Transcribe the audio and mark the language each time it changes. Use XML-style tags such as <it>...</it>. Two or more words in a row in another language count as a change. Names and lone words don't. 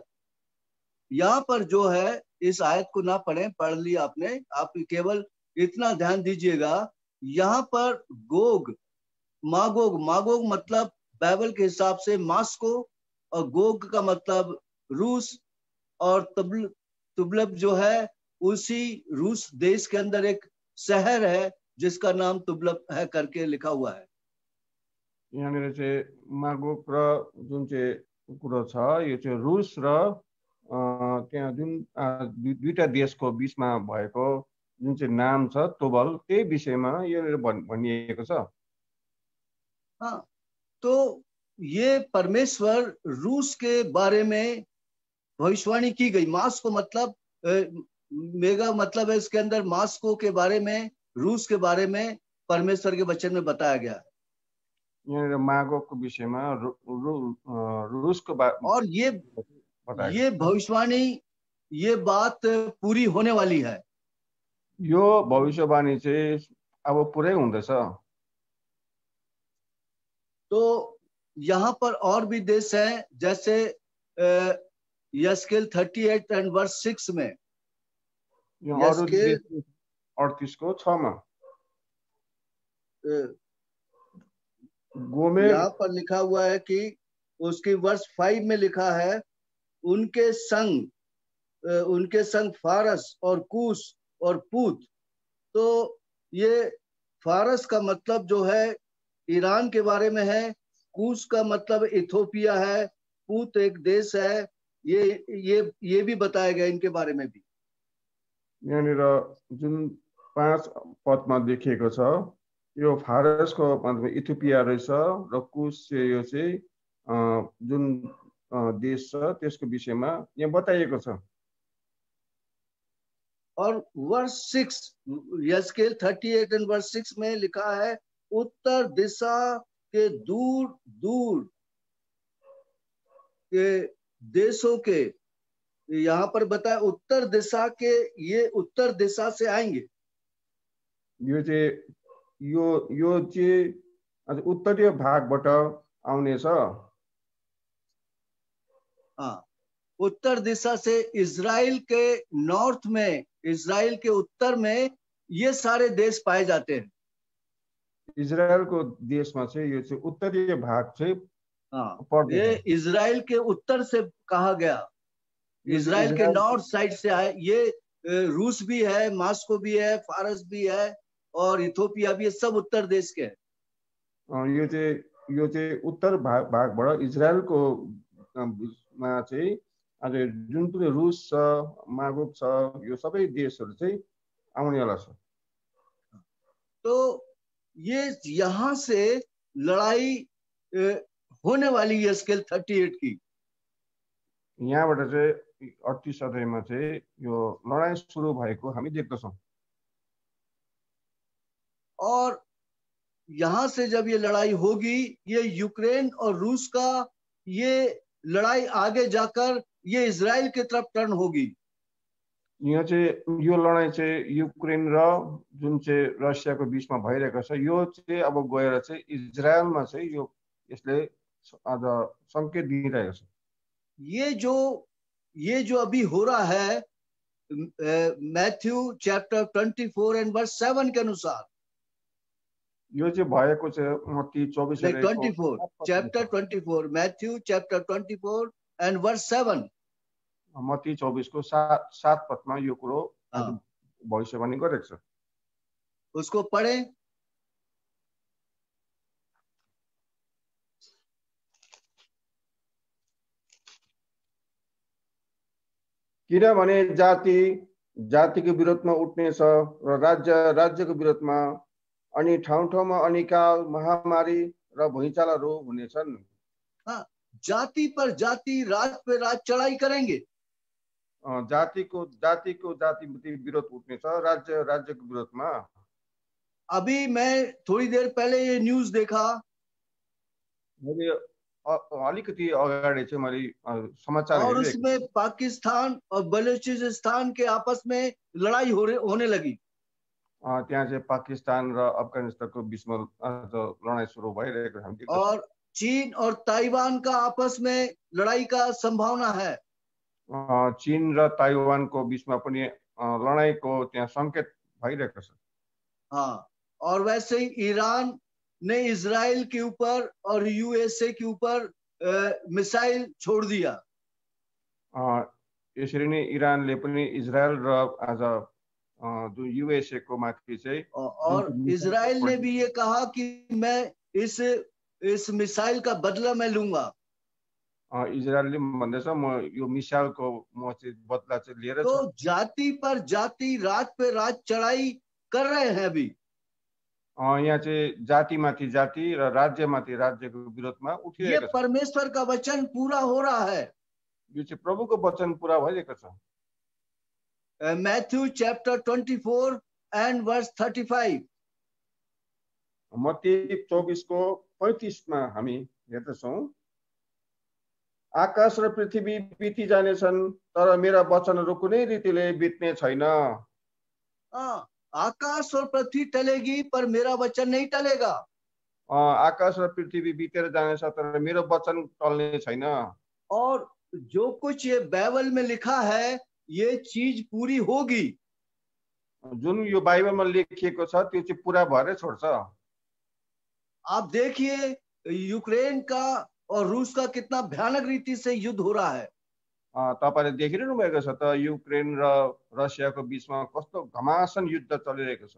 <hi>यहाँ पर जो है, इस आयत को ना पढ़ें, पढ़ लिया आपने, आप केवल इतना ध्यान दीजिएगा, यहाँ पर गोग, मागोग मतलब बाइबल के हिसाब से मास्को, और गोग का मतलब रूस, और तुबलब जो है उसी रूस देश के अंदर एक शहर है जिसका नाम तुबलब है करके लिखा हुआ है।</hi> <ne>यहाँनिर चाहिँ मागोग र जुन चाहिँ कुरो छ, यो चाहिँ रुस र त्यहाँ जुन दुईटा देशको बीचमा भएको जुन चाहिँ नाम छ तुबल, त्यही विषयमा यहाँनिर भनिएको छ।</ne> <hi>हाँ, तो ये परमेश्वर रूस के बारे में भविष्यवाणी की गई। मास्को मतलब मेगा मतलब है, इसके अंदर मास्को के बारे में, रूस के बारे में परमेश्वर के वचन में बताया गया है।</hi> <ne>यहाँनिर मागोगको विषयमा रूसको</ne> <hi>और ये भविष्यवाणी, ये बात पूरी होने वाली है।</hi> <ne>यो भविष्यवाणी चाहिँ अब पुरै हुँदैछ।</ne> <hi>तो यहाँ पर और भी देश हैं, जैसे यस्केल 38</hi> <en>and verse</en> <hi>6 में,</hi> <ne>यस्केल 38 को 6 मा</ne> <hi>यहाँ पर लिखा हुआ है कि उसकी वर्ष 5 में लिखा है, उनके संग फारस और कूश और पूत। तो ये फारस का मतलब जो है ईरान के बारे में है, कूश का मतलब इथोपिया है, पूत एक देश है, ये भी बताया गया इनके बारे में भी।</hi> <ne>यहाँनिर जुन 5 पदमा देखिएको छ, यो फारसको मतलब इथियोपिया रहेछ, र कुश चाहिँ यो चाहिँ जुन देश छ त्यसको विषयमा यहाँ बताइएको छ।</ne> <hi>और वर्ष 6 यस्केल 38 एंड वर्ष 6 में लिखा है, उत्तर दिशा के दूर दूर के देशों के, यहाँ पर बताया उत्तर दिशा के, ये उत्तर दिशा से आएंगे।</hi> <ne>यो चाहिँ उत्तरीय भागबाट आउने छ।</ne> <hi>हाँ, उत्तर दिशा से इजराइल के नॉर्थ में, इजराइल के उत्तर में ये सारे देश पाए जाते हैं।</hi> <ne>इजरायलको देशमा चाहिँ यो चाहिँ उत्तरीय भाग चाहिँ</ne> <hi>ये इजराइल के उत्तर से कहा गया, इजराइल के</hi> <en>north side</en> <hi>से आए। ये रूस भी है, मास्को भी है, फारस भी है, और इथोपिया भी है, सब उत्तर देश के हैं।</hi> <ne>यो चाहिँ उत्तर भागबाट इजरायलको मा चाहिँ आज जुन पनि रुस छ, मागोग छ, यो सबै देशहरू चाहिँ आउनेवाला छ।</ne> <hi>तो ये यहाँ से लड़ाई होने वाली है यस्केल 38 की।</hi> <ne>यहाँबाट चाहिँ 38 अध्यायमा चाहिँ यो लडाई सुरु भएको हामी देख्दछौँ।</ne> <hi>और यहाँ से जब ये लड़ाई होगी, ये यूक्रेन और रूस का ये लड़ाई आगे जाकर ये इजराइल की तरफ टर्न होगी।</hi> <ne>यहाँ चाहिँ यो लडाई चाहिँ युक्रेन र जुन चाहिँ रसियाको बीचमा भइरहेको छ, यो चाहिँ अब गएर चाहिँ इजरायलमा चाहिँ यो यसले आज संकेत दिइरहेको छ।</ne> <hi>ये जो अभी हो रहा है</hi> <en>Matthew chapter 24 and verse 7</en> <hi>के अनुसार,</hi> <ne>यो चाहिँ भएको चाहिँ मत्ती 24</ne> <hi>नहीं</hi> <ne>अध्यायको</ne> <en>24 chapter 24 Matthew chapter 24 and verse 7,</en> <ne>मत्ती 24 को 7 पदमा यो कुरो आज भविष्यवाणी गरेको छ।</ne> <hi>उसको पढ़े।</hi> <ne>किनभने जाति जातिको विरोधमा उठ्नेछ र राज्य राज्यको विरोधमा, अनि ठाउँ ठाउँमा अनिकाल, महामारी र भुइँचालोहरू हुनेछन्।</ne> <hi>जाति पर जाति, राज पे राज चढ़ाई करेंगे।</hi> <ne>जातिको जाति विरोध उठ्नेछ, राज्य राज्यको विरोधमा।</ne> <hi>अभी मैं थोड़ी देर पहले ये न्यूज देखा,</hi> <ne>मैले अलिकति अगाडि चाहिँ मैले समाचार</ne> <hi>और</hi> <ne>हेरेको,</ne> <hi>उसमें पाकिस्तान और बलूचिस्तान के आपस में लड़ाई होने लगी।</hi> <ne>त्यहाँ चाहिँ पाकिस्तान र अफगानिस्तानको बीचमा लडाईँ सुरु भइरहेको हामी देख्छौँ।</ne> <hi>और चीन और ताइवान का आपस में लड़ाई का संभावना है।</hi> <ne>चीन र ताइवानको बीचमा पनि लडाईँको त्यहाँ संकेत भइरहेको छ।</ne> <hi>हाँ, और वैसे ही ईरान ने इजराइल के ऊपर और यूएसए के ऊपर मिसाइल छोड़ दिया।</hi> <ne>यसरी नै इरानले पनि इजरायल र आज जो यूएसए को माथि चाहिँ,</ne> <hi>और इजराइल ने भी ये कहा कि मैं इस मिसाइल का बदला मैं लूंगा।</hi> <ne>इजरायलले भन्दैछ म यो मिसाइलको म चाहिँ बदला चाहिँ लिएर।</ne> <hi>तो जाति पर जाति, राज पे राज चढ़ाई कर रहे हैं अभी।</hi> <ne>यहाँ चाहिँ जातिमाथि जाति र राज्यमाथि राज्यको विरोधमा उठिरहेको छ।</ne> <hi>ये परमेश्वर का वचन पूरा हो रहा है।</hi> <ne>यो चाहिँ प्रभुको वचन पूरा भइरहेको छ।</ne> <en>Matthew chapter 24 and verse 35,</en> <ne>मत्ती 24 को 35 मा हामी हेर्दछौँ, आकाश र पृथ्वी बिति जानेछन् तर मेरा वचनहरू कुनै रीतिले बित्ने छैन।</ne> <hi>आकाश और पृथ्वी टलेगी पर मेरा वचन नहीं टलेगा।</hi> <ne>आकाश र पृथ्वी बितेर जानेछ तर मेरो वचन टल्ने छैन।</ne> <hi>और जो कुछ ये बाइबल में लिखा है ये चीज पूरी होगी।</hi> <ne>जुन यो बाइबलमा लेखिएको छ त्यो चाहिँ पूरा भएर छोड्छ।</ne> <hi>आप देखिए यूक्रेन का और रूस का कितना भयानक रीति से युद्ध हो रहा है।</hi> <ne>तपाईले देखिरहनु भएको छ त युक्रेन र रसियाको बीचमा कस्तो घमासान युद्ध चलिरहेको छ।</ne>